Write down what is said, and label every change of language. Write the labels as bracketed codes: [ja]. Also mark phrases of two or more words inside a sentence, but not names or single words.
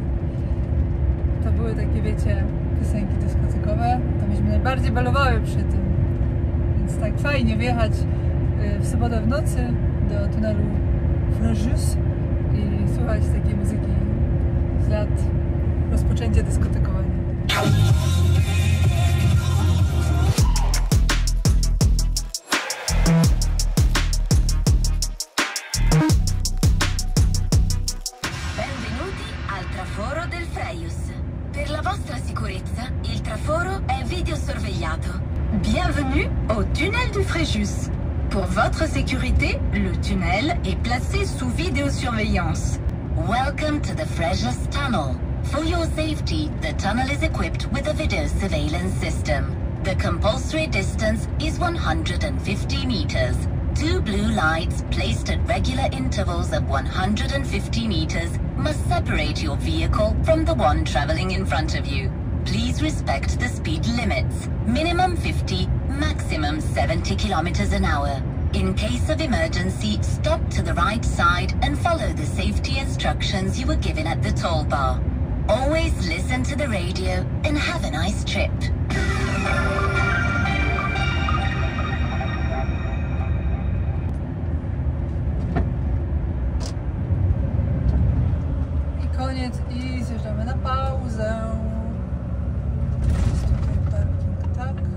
[pl] To były takie, wiecie, piosenki dyskotekowe, to myśmy najbardziej balowały przy tym. Więc tak fajnie wjechać w sobotę w nocy do tunelu Frejus i słuchać takiej muzyki z lat rozpoczęcia dyskotekowania. [it] Benvenuti al traforo del Frejus. Per la vostra sicurezza, il traforo è videosorvegliato. [fr] Bienvenue au tunnel du Frejus. Pour votre sécurité, le tunnel est placé sous vidéosurveillance. [en] Welcome to the Frejus tunnel. For your safety, the tunnel is equipped with a video surveillance system. The compulsory distance is 150 meters. Two blue lights placed at regular intervals of 150 meters must separate your vehicle from the one traveling in front of you. Please respect the speed limits. Minimum 50, maximum 70 kilometers an hour. In case of emergency, stop to the right side and follow the safety instructions you were given at the toll bar. Always listen to the radio and have a nice trip. [pl] Koniec i zjeżdżamy na pauzę. Jest tutaj parking, tak?